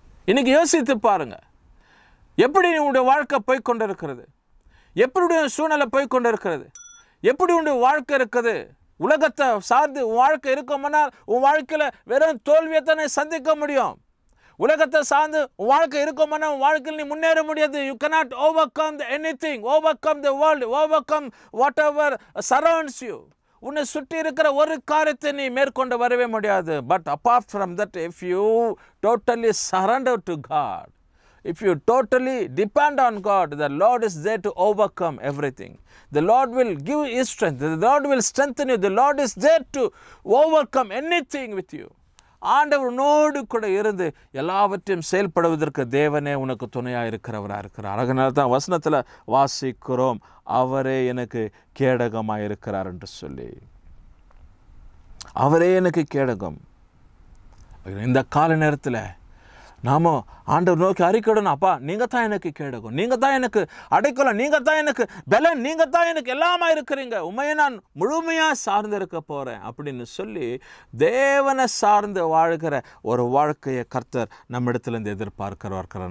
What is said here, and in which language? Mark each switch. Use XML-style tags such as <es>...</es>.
<ta>இன்னைக்கு யோசித்து பாருங்க, எப்படி உன்னுடைய வாழ்க்கை போய்கொண்டு இருக்கிறது, எப்படி சூழ்நிலை போய்கொண்டு இருக்கிறது, எப்படி உன்னுடைய வாழ்க்கை இருக்குது. உலகத்தை சார்ந்து உன் வாழ்க்கை இருக்குமானால் உன் வாழ்க்கையில் வெறும் தோல்வியை தானே சந்திக்க முடியும். உலகத்தை சார்ந்து உன் வாழ்க்கை இருக்குமானால் உன் வாழ்க்கையில் நீ முன்னேற முடியாது.</ta> <en>You cannot overcome anything, overcome the world, overcome whatever surrounds you.</en> <ta>உன்னை சுற்றி இருக்கிற ஒரு காரியத்தை நீ மேற்கொண்டு வரவே முடியாது.</ta> <en>But apart from that, if you totally surrender to God, if you totally depend on God, the Lord is there to overcome everything. The Lord will give his strength. The Lord will strengthen you. The Lord is there to overcome anything with you.</en> <ta>ஆண்டவர் உன்னோடு கூட இருந்து எல்லாவற்றையும் செயல்படுவதற்கு தேவனே உனக்கு துணையாக இருக்கிறவராக இருக்கிறார். அதனால தான் வசனத்தில் வாசிக்கிறோம், அவரே எனக்கு கேடகமாக இருக்கிறார் என்று சொல்லி. அவரே எனக்கு கேடகம். இந்த கால நேரத்தில் நாம் ஆண்டவர் நோக்கி அறிக்கையிடணும், அப்பா நீங்கள் தான் எனக்கு கேடகம், நீங்கள் தான் எனக்கு அடைக்கலம், நீங்கள் தான் எனக்கு பலன், நீங்கள் தான் எனக்கு எல்லாமா இருக்கிறீங்க, உண்மையை நான் முழுமையாக சார்ந்து இருக்க போகிறேன் அப்படின்னு சொல்லி தேவனை சார்ந்து வாழ்கிற ஒரு வாழ்க்கையை கர்த்தர் நம்மிடத்துலேருந்து எதிர்பார்க்கிறவர்கள்.</ta>